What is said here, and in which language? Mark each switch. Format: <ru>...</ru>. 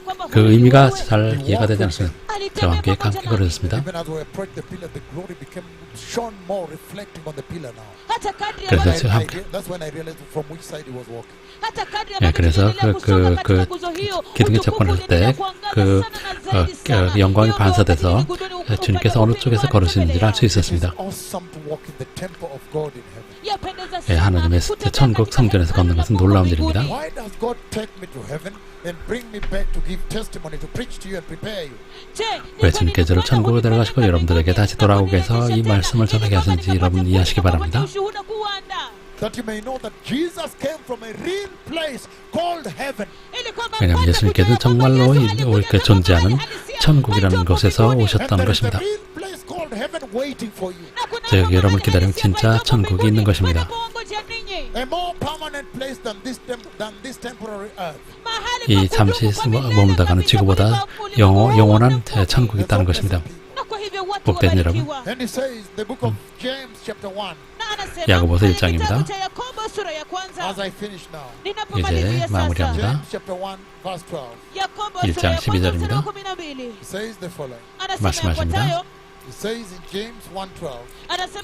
<ko>그 의미가 잘 이해가 되지 않습니다. 저와 함께 걸으셨습니다.</ko> <en>Even as we approached the pillar, the glory became shone more, reflecting on the pillar now.</en> <ko>그래서</ko> <en>And</en> <ko>저 함께</ko> <en>that's when I realized from which side he was walking.</en> <ko>예, 그래서 그 기둥에 접근할 때 그 영광이 반사돼서 주님께서 어느 쪽에서 걸으시는지를 알 수 있었습니다.</ko> <en>It is awesome to walk in the temple of God in heaven.</en> <ko>예, 하나님의 천국 성전에서 걷는 것은 놀라운 일입니다.</ko> <en>Why does God take me to heaven and bring me back to give testimony, to preach to you and prepare you?</en> <ko>왜 주님께서 천국에 들어가시고 여러분들에게 다시 돌아오게 해서 이 말씀을 전하게 하신지 여러분 이해하시기 바랍니다.</ko> <en>That you may know that Jesus came from a real place called heaven.</en> <ko>왜냐하면 예수님께서는 정말로 존재하는 천국이라는 곳에서</ko> <en>And</en> <ko>오셨다는</ko> <en>there is a</en> <ko>것입니다.</ko> <en>real place called heaven waiting for you.</en> <ko>저기 여러분 기다리면 진짜 천국이 있는 것입니다.</ko> <en>A more permanent place than this temporary earth.</en> <ko>이 잠시 머물다가는 지구보다 영원한 천국이 있다는 것입니다. 복된 여러분.</ko> <en>And he says, the book of James chapter 1,</en> <ko>야고보서 1장입니다.</ko> <en>as I finish now.</en> <ko>이제 마무리합니다.</ko> <en>James chapter 1 verse 12.</en> <ko>1장 12절입니다.</ko> <en>It says the following.</en> <ko>말씀하십니다.</ko> <en>It says in James 1:12.</en>